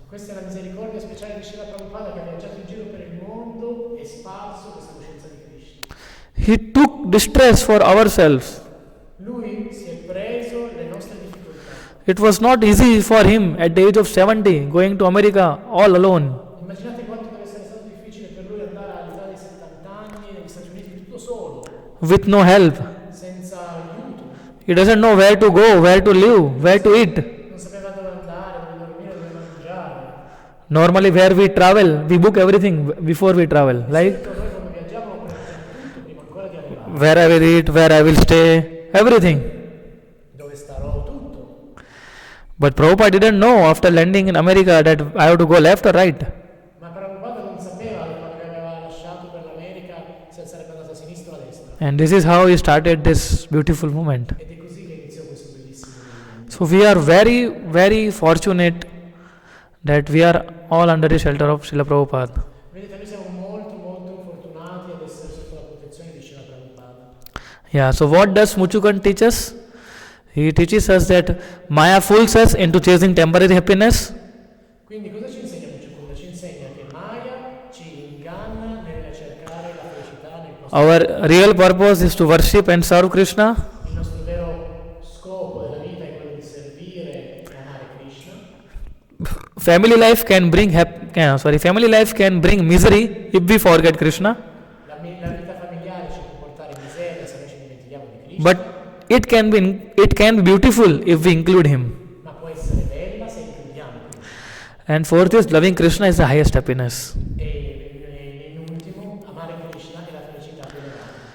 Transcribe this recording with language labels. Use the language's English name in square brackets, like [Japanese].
[Italian] Questa è la misericordia speciale di Srila Prabhupada che ha viaggiato in giro per il mondo e sparso questa coscienza di Krishna. [English] He took distress for ourselves. [Italian] Lui si è preso le nostre difficoltà. [English] It was not easy for him at the age of 70 going to America all alone. [Italian] Immaginate quanto deve essere stato difficile per lui andare all'età di 70 anni negli Stati Uniti tutto solo, [English] With no help. [Italian] senza aiuto. [English] He doesn't know where to go, where to live, where to eat. [Italian] Non sapeva dove andare, dove dormire, dove mangiare. [English] Normally, where we travel, we book everything before we travel. Like [Italian] Noi quando viaggiamo prenotiamo tutto prima ancora di arrivare. [English] where I will eat, where I will stay, everything. [Italian] Dove starò tutto. [English] But Prabhupada didn't know after landing in America that I have to go left or right. [Italian] Ma Prabhupada non sapeva che quando aveva lasciato per l'America se sarebbe andato a sinistra o a destra. [English] And this is how he started this beautiful movement. [Italian] Ed è così che iniziò questo bellissimo movimento. [English] So we are very, very fortunate that we are all under the shelter of Srila Prabhupada. [Italian] Vedete, noi siamo molto molto fortunati ad essere sotto la protezione di Srila Prabhupada. [English] Yeah, so what does Muchukan teach us? He teaches us that Maya fools us into chasing temporary happiness, [Italian] Quindi cosa ci insegna Muchukunda? Ci insegna che Maya ci inganna nel cercare la felicità nel nostro [English] Our real purpose is to worship and serve Krishna. [Italian] Il nostro vero scopo della vita è quello di servire e amare Krishna. [English] Family life can bring family life can bring misery if we forget Krishna, [Italian] La vita familiare ci può portare miseria se noi ci dimentichiamo di Krishna, [English] but it can be beautiful if we include him. [Italian] ma può essere bella se includiamo Krishna. [English] And fourth is loving Krishna is the highest happiness. [Italian] E in ultimo, amare Krishna è la felicità più elevata.